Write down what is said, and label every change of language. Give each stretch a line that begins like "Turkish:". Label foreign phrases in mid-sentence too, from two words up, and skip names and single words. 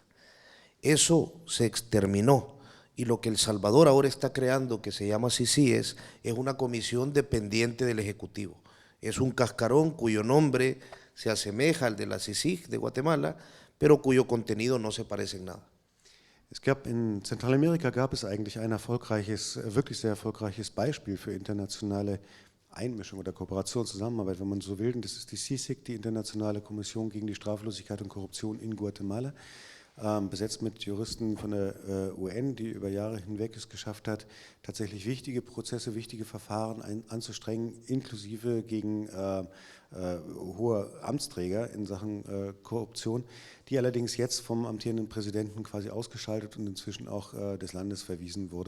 Spanish: Eso se exterminó y lo que El Salvador ahora está creando, que se llama CICIES, es una comisión dependiente del Ejecutivo. Es un cascarón cuyo nombre se asemeja al de la CICIG de Guatemala, pero cuyo contenido no se parece en nada.
German: In Zentralamerika gab es eigentlich ein erfolgreiches, wirklich sehr erfolgreiches Beispiel für internationale Einmischung oder Kooperation, Zusammenarbeit, wenn man so will. Und das ist die CICIG, die Internationale Kommission gegen die Straflosigkeit und Korruption in Guatemala, besetzt mit Juristen von der UN, die über Jahre hinweg es geschafft hat, tatsächlich wichtige Prozesse, wichtige Verfahren anzustrengen, inklusive gegen hohe Amtsträger in Sachen Korruption, die allerdings jetzt vom amtierenden Präsidenten quasi ausgeschaltet und inzwischen auch des Landes verwiesen wurde.